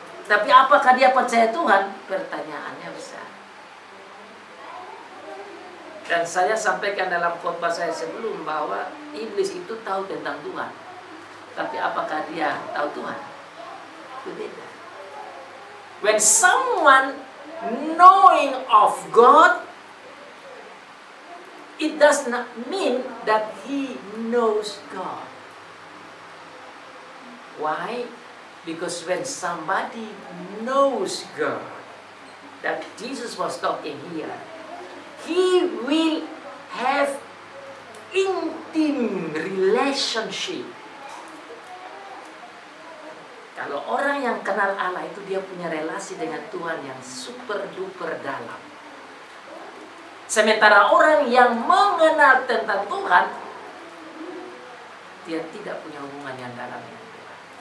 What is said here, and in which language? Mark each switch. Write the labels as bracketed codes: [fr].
[id] Tapi apakah dia percaya Tuhan? Pertanyaannya besar. Dan saya sampaikan dalam khotbah saya sebelum bahwa iblis itu tahu tentang Tuhan. Tapi apakah dia tahu Tuhan? Itu beda. [en] When someone knowing of God, it does not mean that he knows God. Why? Because when somebody knows God, that Jesus was talking here. He will have intimate relationship. [id] Kalau orang yang kenal Allah itu dia punya relasi dengan Tuhan yang super duper dalam. Sementara orang yang mengenal tentang Tuhan, dia tidak punya hubungan yang dalam dengan Tuhan.